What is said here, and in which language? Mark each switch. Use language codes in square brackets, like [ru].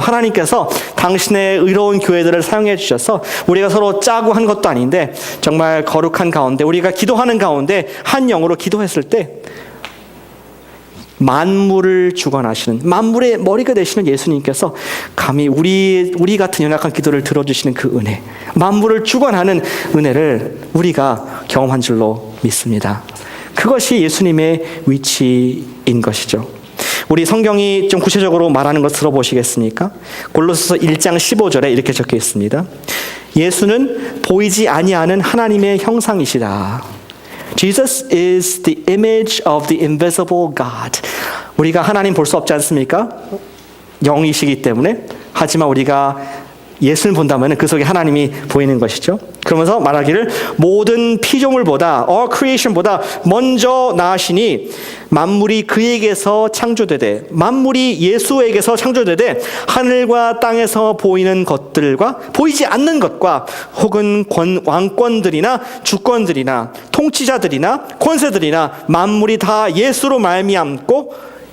[ko] 하나님께서 당신의 의로운 교회들을 사용해 주셔서 우리가 서로 짜고 한 것도 아닌데 정말 거룩한 가운데 우리가 기도하는 가운데 한 영으로 기도했을 때 만물을 주관하시는, 만물의 머리가 되시는 예수님께서 감히 우리 같은 연약한 기도를 들어주시는 그 은혜, 만물을 주관하는 은혜를 우리가 경험한 줄로 믿습니다. 그것이 예수님의 위치인 것이죠. 우리 성경이 좀 구체적으로 말하는 것 들어보시겠습니까? 골로새서 1장 15절에 이렇게 적혀 있습니다. 예수는 보이지 아니하는 하나님의 형상이시다. [en] Jesus is the image of the invisible God. [ko] 우리가 하나님 볼 수 없지 않습니까? 영이시기 때문에. 하지만 우리가 예수를 본다면 그 속에 하나님이 보이는 것이죠. 그러면서 말하기를 모든 피조물보다, [en] all creation [ko] 보다 먼저 나으시니 만물이 그에게서 창조되되, 만물이 예수에게서 창조되되 하늘과 땅에서 보이는 것들과 보이지 않는 것과 혹은 왕권들이나 주권들이나 통치자들이나 권세들이나 만물이 다 예수로 말미암고